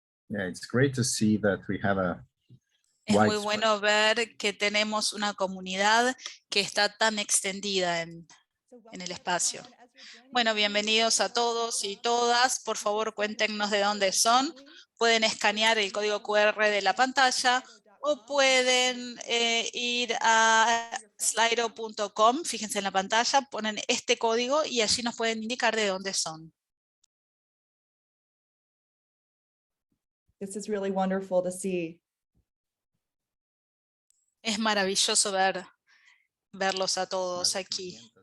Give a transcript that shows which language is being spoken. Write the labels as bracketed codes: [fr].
[en] Yeah, it's great to see that we have a [es] Es muy bueno ver que tenemos una comunidad que está tan extendida en el espacio. Bueno, bienvenidos a todos y todas. Por favor, cuéntenos de dónde son. Pueden escanear el código QR de la pantalla o pueden ir a slido.com. Fíjense en la pantalla, ponen este código y allí nos pueden indicar de dónde son. [en] This is really wonderful to see. [es] Es maravilloso verlos a todos aquí.